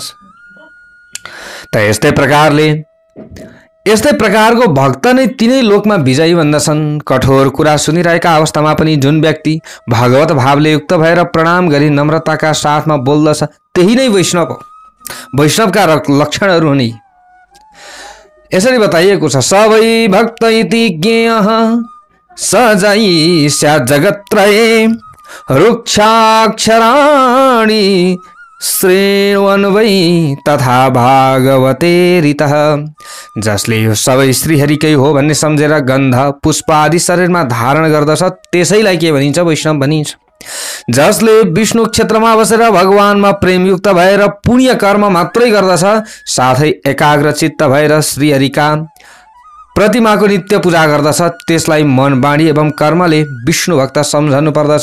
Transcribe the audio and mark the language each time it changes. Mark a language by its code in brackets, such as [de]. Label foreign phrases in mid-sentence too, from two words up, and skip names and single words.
[ne] त यस्तै प्रकारको भक्त नै तिनै लोकमा विजयी भन्दछन्। कठोर कुरा सुनिरहेका अवस्थामा पनि जुन व्यक्ति भगवत भावले युक्त भएर प्रणाम गरी नम्रताका साथमा बोल्दछ त्यही नै वैष्णव हो। वैष्णवका लक्षणहरू हुन्। यसरी बताइएको छ, [sa] सबै भक्त इति ज्ञेयः सजै स्यात् जगत्त्रये रुक्षाक्षराणि श्रेण्वन् वै तथा भागवते ऋतः। [ne] जसले यो सबै श्रीहरिकै हो भन्ने सम्झेर गन्ध पुष्प आदि शरीरमा धारण गर्दछ त्यसैलाई के भनिन्छ? वैष्णव भनिन्छ। जसले विष्णु क्षेत्रमा बसेर भगवानमा प्रेमयुक्त भएर पुण्य कर्म मात्रै गर्दछ, साथै एकाग्र चित्त भएर श्रीहरिका प्रतिमाको नित्य पूजा गर्दछ त्यसलाई मन बाणी एवं कर्मले विष्णु भक्त सम्झनु पर्दछ।